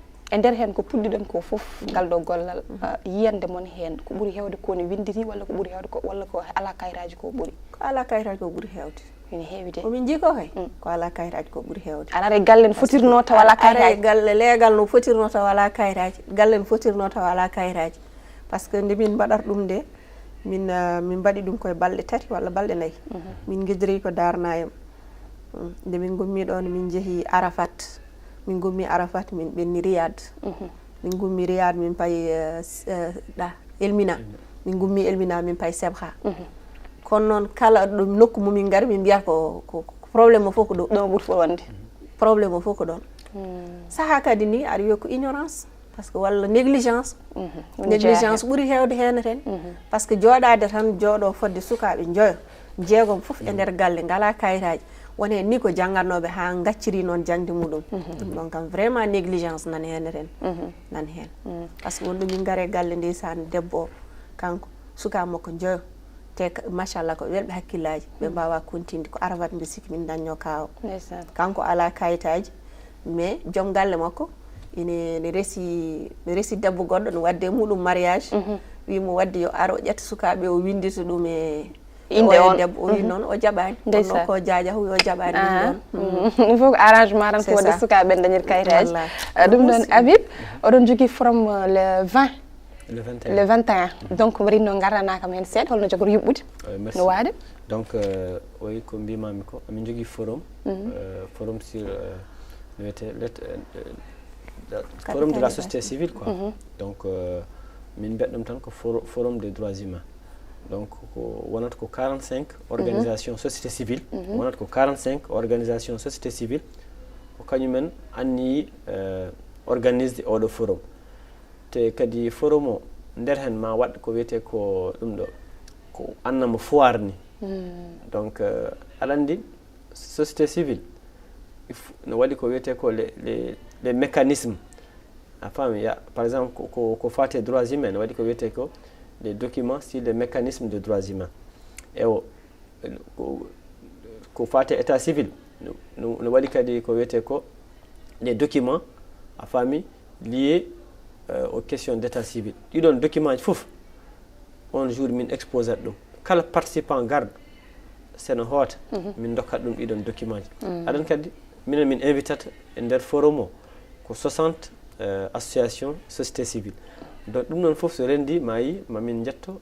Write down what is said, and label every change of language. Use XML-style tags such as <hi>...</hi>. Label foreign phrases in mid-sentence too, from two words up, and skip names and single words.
<ff>e nder hen ko puɗɗiɗon ko foof ngal ɗo gollal yiyande mon hen ko ɓuuri hewde kone windiri walla ko ɓuuri hewde ko walla ko ala kayitaji ko ɓuuri ko ala kayitaji ko ɓuuri hewde ene heewi de komin jii ko kay ko ala kayitaji ko ɓuuri hewde arare galle no fotirno taw ala kayitaji galle leegal no fotirno taw ala kayitaji galle no fotirno taw ala kayitaji</ff> <fr>par ce que</fr> <ff>nde min mbaɗata ɗum nde min mbaɗi ɗum koye balɗe 3 walla balɗe 4 min guidiri ko darnayam nde min gummi ɗon min jeehi Arafat min gummi Arafat min ɓenni Riyad min gummi Riyad min payi Elmina min gummi Elmina min payi Sebha kono noon kala ɗum nokku mumin gari min mbiyata ko probléme o fof ko ɗo ɗon ɓuuri fo wonde probléme o fof ko ɗon saha kadi ni aɗa wiya ko ignorance</ff> <fr>par ce que</fr> <ff>walla négligence ɓuuri hewde hen ten</ff> <fr>par ce que</fr> <ff>jooɗade tan jooɗo fodde sukaɓe joyo jeegom foof e nder galle ngala kayitaji won hen ni ko janggannoɓe ha gacciri noon jangde muɗum ɗum ɗon kam vraiment négligence nan hen ren nan hen</ff> <fr>par ce que</fr> <ff>wonɗo min gaare galle ndeysaan debbo o kanko suka makko joyo te machallah ko welɓe hakkillaji ɓe mbawa continde ko Arafat mbi sikki min dañño kawo kanko ala kayitaji mais joom galle makko ne resi debbo goɗɗo no wadde muɗum mariage wimo wadde yo aro ƴetta sukaɓe o windita ɗum inde on debbo o wi noon o jaɓani Ndeysan. ko jaaja o jaɓani ɗum</ff> <fr>il faut que arrangement</fr> <ff>tan ko wadde sukaɓe dañir kayitaji ɗum ɗon Habib oɗon jogui forum</ff> <fr>le 20 le 21</fr> <ff>donc mo rinno garana kam hen seeɗa holno jogori yuɓɓude no waade</ff> <fr>donc oui</fr> <ff>ko mbimami ko amin jogui forum</ff> <fr>forum sur forum de la société civile quoi donc</fr> <ff>min mbeɗɗum tan ko</ff> <fr>forum des droits humains donc</fr> <ff>ko wonata ko 45</ff> <fr>organisation société civile</fr> <ff>wonata ko 45</ff> <fr>organisation société civile</fr> <ff>ko kañumen anni organise oɗo forum te kadi forum o nder hen ma waɗ ko wiyete ko ɗum ɗo ko annama foire ni donc aɗa andi société civile no waɗi ko wiyete ko</ff> <fr>les mécanismes</fr> <ff>a faami</ff> <fr>par exemple</fr> <ff>ko fate</ff> <fr>droits humains</fr> <ff>no waɗi ko wiyete ko</ff> <fr>les documents sur les mécanismes de droits humains</fr> <ff>e o ko fate</ff> <fr>état civil</fr> <ff>no waɗi kadi ko wiyete ko</ff> <fr>les documents</fr> <ff>a faami</ff> <fr>liés aux questions d'état civil</fr> <ff>ɗiɗon document ji fof on jour min exposat ɗum kala participant garɗo seno hoota min dokkat ɗum ɗiɗon document ji aɗan kadi minen min invitata e nder forum o ko 60</ff> <fr>association société civile donc</fr> <ff>ɗum ɗon fof so rendi ma yi mamin jetto</ff>